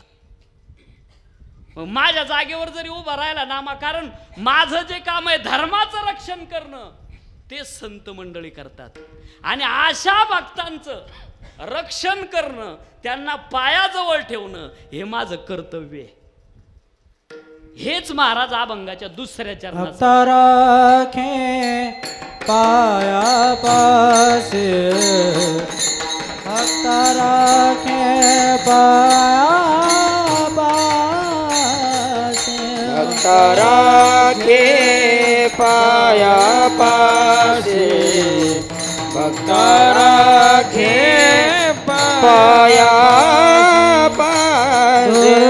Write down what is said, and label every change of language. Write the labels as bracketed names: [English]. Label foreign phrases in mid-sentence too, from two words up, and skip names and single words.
[Marathi] माझ्या जागेवर जरी उभा राहिला नामा, कारण माझं जे काम आहे धर्माचं रक्षण करणं, ते संत मंडळी करतात. आणि अशा भक्तांचं रक्षण करणं, त्यांना पायाजवळ ठेवणं, हे माझं कर्तव्य आहे. हेच महाराज अभंगाच्या दुसऱ्या चरणात राखे पाया पासे भक्त राखे पाया पासे भक्त राखे पाया पासे भक्त राखे पाया पासे